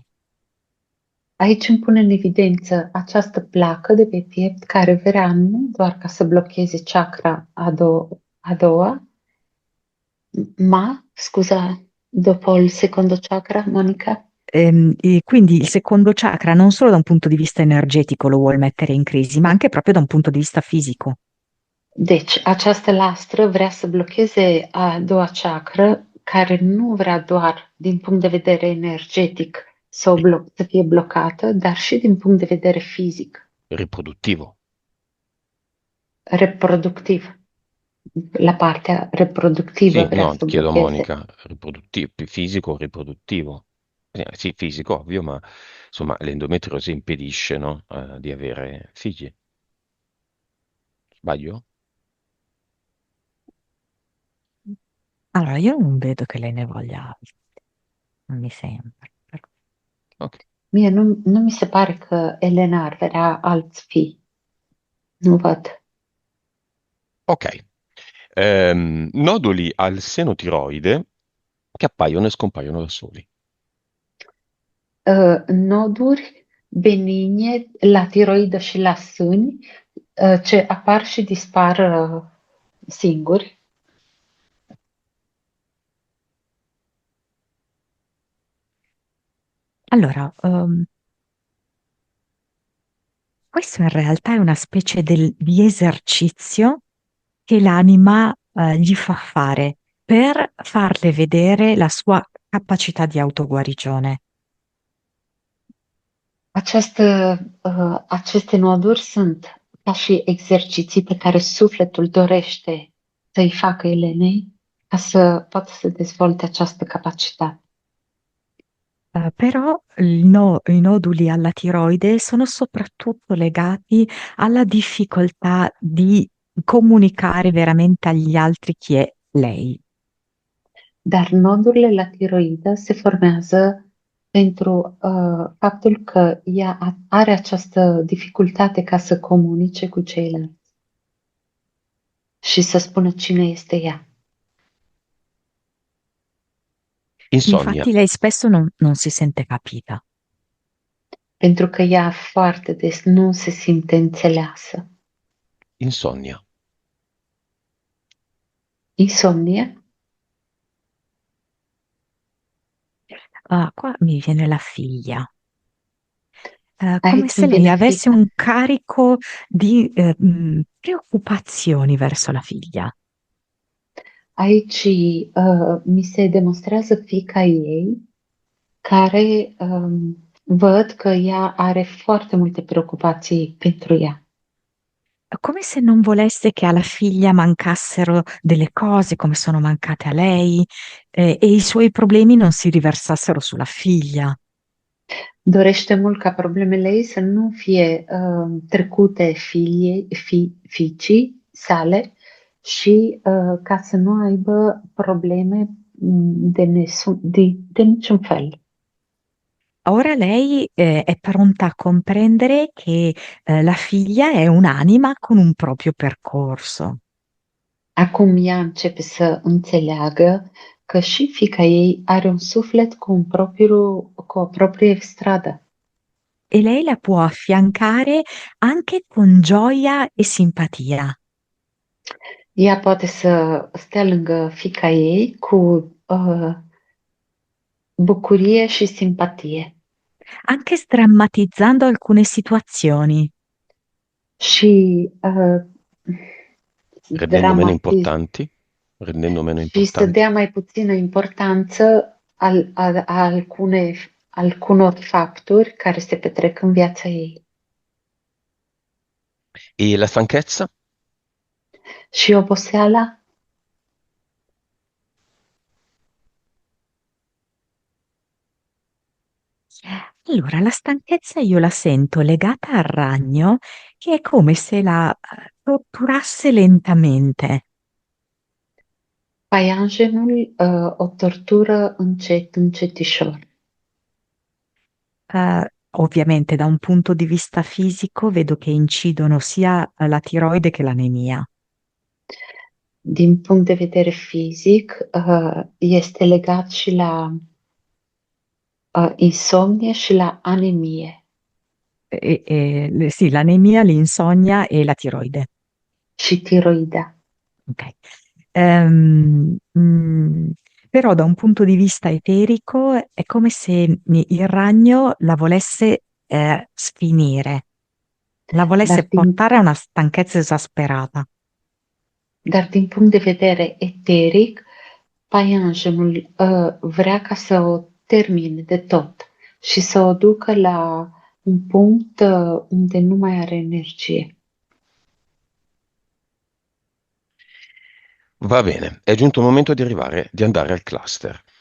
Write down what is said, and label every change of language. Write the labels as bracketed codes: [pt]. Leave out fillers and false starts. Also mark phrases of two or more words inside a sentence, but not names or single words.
[ro] Aici îmi pune în evidență această placă de pe piept care vrea nu doar ca să blocheze chakra a doua, [it] ma, scusa, dopo il secondo chakra, Monica? E quindi il secondo chakra non solo da un punto di vista energetico lo vuol mettere in crisi, ma anche proprio da un punto di vista fisico. [ro] Deci, această lastră vrea să blocheze a doua chakră, care nu vrea doar din punct de vedere energetic să fie blocată, dar și din punct de vedere fizic, [it] Riproduttivo. [ro] reproductiv. La partea reproductivă [it] Sì, [ro] vrea [it] no, [ro] să [it] chiedo a [ro] blocheze. [it] Monica, riproduttivo, fisico o riproduttivo? Sì, fisico, ovvio, ma insomma l'endometriosi impedisce, no, di avere figli. Sbaglio? Allora, io non vedo che lei ne voglia altri, non mi sembra. Ok. [ro] Mie nu mi se pare că Elena ar vrea alți fii. Nu văd. Ok. [it] Noduli al seno tiroide che appaiono e scompaiono da soli. [ro] Noduri benigne la tiroidă și la sâni, ce apar și dispar singuri. [it] Allora, questo in realtà è una specie di esercizio che l'anima gli fa fare per farle vedere la sua capacità di autoguarigione. [ro] Aceste noduri sunt ca și exerciții pe care sufletul dorește să-i facă Elenei ca să poată să dezvolte această capacitate. [it] Però i noduli alla tiroide sono soprattutto legati alla difficoltà di comunicare veramente agli altri chi è lei. [ro] Dar nodurile la tiroidă se formează pentru faptul că ea are această dificultate ca să comunice cu ceilalți și să spună cine este ea. [it] Insonnia. Infatti lei spesso non si sente capita. [ro] Pentru că ea foarte des nu se simte înțeleasă. [it] Insonnia. [ro] Insomnie? [it] Ah, qua mi viene la figlia. Come [ro] Aici [it] se [ro] îmi [it] lei [ro] vine [it] avesse [ro] fica. [it] un carico di preoccupazioni verso la figlia. [ro] Aici mi se demonstrează fica ei, care văd că ea are foarte multe preocupații pentru ea. [it] Come se non volesse che alla figlia mancassero delle cose come sono mancate a lei, e i suoi problemi non si riversassero sulla figlia. [ro] Dorește mult ca problemele ei să nu fie trecute fiicii sale și ca să nu aibă probleme de niciun fel. [it] Ora lei è pronta a comprendere che la figlia è un'anima con un proprio percorso. [ro] Acum ea începe să înțeleagă că și fiica ei are un suflet cu o proprie stradă. [it] E lei la può affiancare anche con gioia e simpatia. [ro] Ea poate să stea lângă fiica ei cu bucurie și simpatie [it] Anche sdrammatizzando alcune situazioni. [ro] și [it] Rendendo meno [ro] dramatiz [it] importanti. Rendendo meno [ro] și să [it] importanti. [ro] dea mai puțină importanță alcunor fapturi care se petrec în viața ei. [it] E la stanchezza? [ro] Și oboseala? [it] Allora, la stanchezza io la sento legata al ragno, che è come se la torturasse lentamente. [ro] Paianjenul o tortură încetișor. [it] Ovviamente da un punto di vista fisico vedo che incidono sia la tiroide che l'anemia. [ro] Din punct de vedere fizic, este legat și la insomnie și la anemie. [it] Sì, l'anemia, l'insonnia e la tiroide. [ro] Și tiroidea. Ok. [it] Ehm, mm, Però da un punto di vista eterico è come se il ragno la volesse sfinire, la volesse [ro] Dar [it] portare a una stanchezza esasperata. [ro] din punct de vedere eteric, paianjenul vrea ca să o termine de tot și să o ducă la un punct unde nu mai are energie. [it] Va bene, è giunto il momento di andare al cluster